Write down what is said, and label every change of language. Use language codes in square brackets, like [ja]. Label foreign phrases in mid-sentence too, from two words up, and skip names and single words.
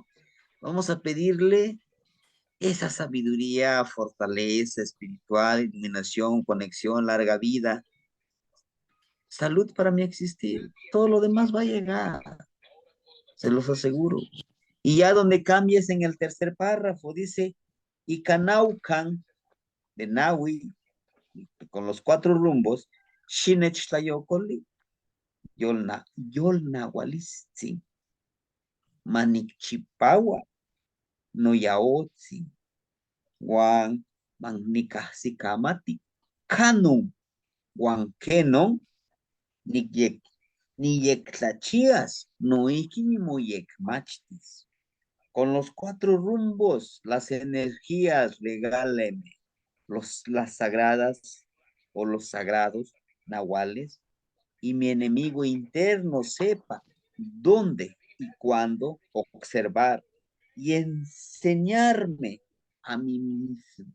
[es] Vamos a pedirle esa sabiduría, fortaleza espiritual, iluminación, conexión, larga vida, salud para mí existir. Todo lo demás va a llegar, se los aseguro. Y ya donde cambies en el tercer párrafo, dice, y Canaucan de Nahui, con los cuatro rumbos, [nah] Shinech Yolna, Yolna Walisti, Manikchipawa, Noyaotzi, Juan, Magnika Sikamati, Kanu, Juan Kenon, Niyek, Niyek Tlachias, Noiki ni Moyek Machtis. [es] Con los cuatro rumbos, las energías, regáleme las sagradas o los sagrados nahuales y mi enemigo interno sepa dónde y cuándo observar y enseñarme a mí mismo.